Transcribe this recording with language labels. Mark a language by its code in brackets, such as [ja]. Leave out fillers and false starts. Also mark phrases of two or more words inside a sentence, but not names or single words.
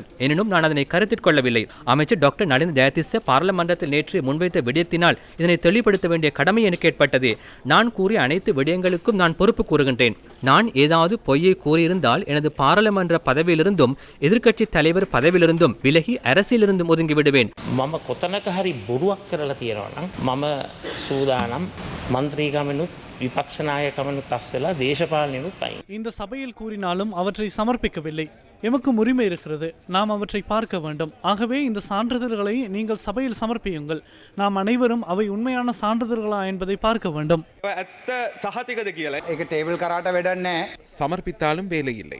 [ta] எனினும் நான் அதனை கருத்தில் கொள்ளவில்லை. அமைச்சர் டாக்டர் நலிந்த ஜெயதிச பாராளுமன்றத்தில் நேற்று முன்வைத்த விடயத்தினால் இதனை தெளிவுபடுத்த வேண்டிய கடமை எனக்கு ஏற்பட்டது. நான் கூறிய அனைத்து விடயங்களுக்கும் நான் பொறுப்பு கூறுகின்றேன். நான் ஏதாவது பொய்யை கூறியிருந்தால் எனது பாராளுமன்ற பதவியிலிருந்தும் எதிர்க்கட்சி தலைவர் பதவியிலிருந்தும் விலகி அரசியலிருந்தும் ஒதுங்கி விடுவேன். [si] මම කොතනක හරි බොරුවක් කරලා තියෙනවා නම් මම සූදානම් මන්ත්‍රීකමනුත් විපක්ෂ නායකමනුත් අස්වෙලා දේශපාලනයනුත් අයින්. [ta] இந்த சபையில் கூறினாலும் அவற்றை சமர்ப்பிக்கவில்லை. எமக்கும் உரிமை இருக்கிறது, நாம் அவற்றை பார்க்க வேண்டும். ஆகவே இந்த சான்றிதழ்களை நீங்கள் சபையில் சமர்ப்பியுங்கள். நாம் அனைவரும் அவை உண்மையான சான்றிதழ்களா என்பதை பார்க்க வேண்டும். சமர்ப்பித்தாலும் வேலை இல்லை.